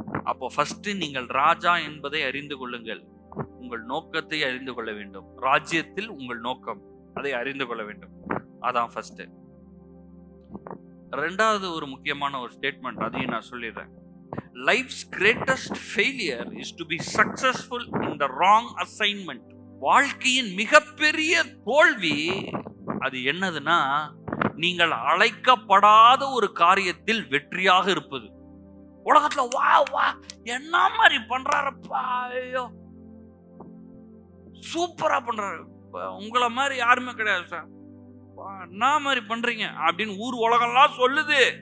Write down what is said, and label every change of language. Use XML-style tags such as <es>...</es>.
<ta>அப்போ ஃபர்ஸ்ட் நீங்கள் ராஜா என்பதை அறிந்து கொள்ளுங்கள். உங்கள் நோக்கத்தை அறிந்து கொள்ள வேண்டும். ராஜ்யத்தில் உங்கள் நோக்கம், அதை அறிந்து கொள்ள வேண்டும். அதான் ஃபர்ஸ்ட். ரெண்டாவது ஒரு முக்கியமான ஒரு ஸ்டேட்மெண்ட், அதையும் நான் சொல்லிடுறேன்.</ta> <en>Life's greatest failure is to be successful in the wrong assignment.</en> <ta>வாழ்க்கையின் மிகப்பெரிய தோல்வி அது என்னதுன்னா, நீங்கள் அழைக்கப்படாத ஒரு காரியத்தில் வெற்றியாக இருப்பது. உலகத்துல வா என்ன மாதிரி பண்றாருப்பா, ஐயோ சூப்பரா பண்றாரு, உங்களை மாதிரி யாருமே கிடையாது சார், என்ன மாதிரி பண்றீங்க அப்படின்னு ஊர் உலகம்லாம் சொல்லுது.</ta>